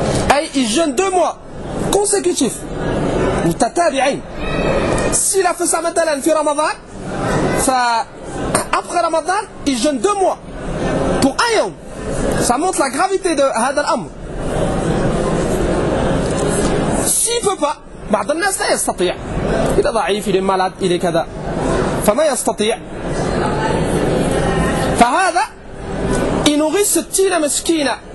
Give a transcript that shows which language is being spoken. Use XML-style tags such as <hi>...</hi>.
<fr>Ay, il jeûne 2 mois consécutifs. Mutatabi'ayn. S'il a fait ça maintenant, fi ramadan, fa après ramadan, il jeûne 2 mois. Pour un yom, ça montre la gravité de هذا الأمر.</fr> <ar>S'il peut pas, بعض الناس لا يستطيع.</ar> <fr>Il est ضعيف, il est malade, il est كذا. فما يستطيع. فهذا il nourrit 60 مسكينة.</fr>